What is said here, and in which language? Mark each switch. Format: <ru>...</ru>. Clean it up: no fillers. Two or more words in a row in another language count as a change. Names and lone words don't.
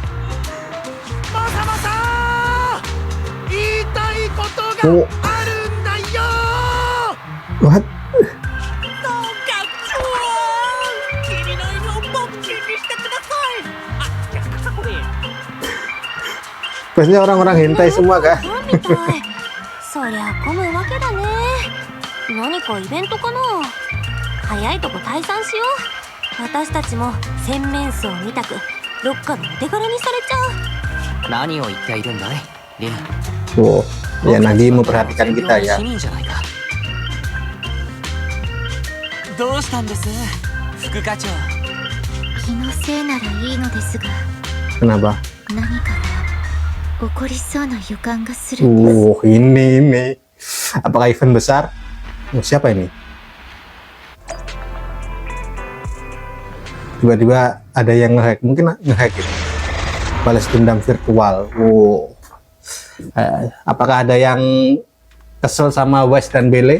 <en>Oh. What?</en> <id>Biasanya orang-orang hentai semua kah?</id> <ja>そりゃ混むわけだね。何かイベントかな。早いとこ退散しよう。私たちも洗面槽みたくどっかのお手柄にされちゃう。何を言っているんだい、リン。</ja> <id>Oh, Yanagi memperhatikan kita ya.</id> <ja>どうしたんです、副課長。気のせいならいいのですが。</ja> <id>Kenapa?</id> <ja>何かが起こりそうな予感がする。</ja> <id>Ini. Apakah event besar? Oh, siapa ini? Tiba-tiba ada yang ngehack, mungkin ngehack gitu. Balas dendam virtual. Wow. Apakah ada yang kesel sama West dan Bele?</id>